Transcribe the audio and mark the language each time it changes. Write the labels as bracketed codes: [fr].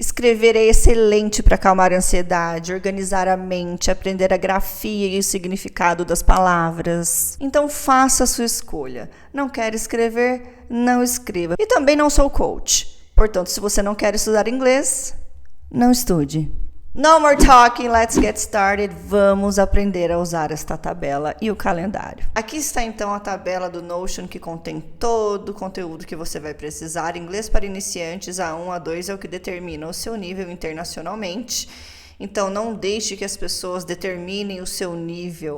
[pt] Escrever é excelente para acalmar a ansiedade, organizar a mente, aprender a grafia e o significado das palavras. Então faça a sua escolha. Não quer escrever? Não escreva. E também não sou coach. Portanto, se você não quer estudar inglês, não estude. [en] No more talking, let's get started. [pt] Vamos aprender a usar esta tabela e o calendário. Aqui está então a tabela do Notion que contém todo o conteúdo que você vai precisar. Inglês para iniciantes, A1, A2 é o que determina o seu nível internacionalmente. Então não deixe que as pessoas determinem o seu nível.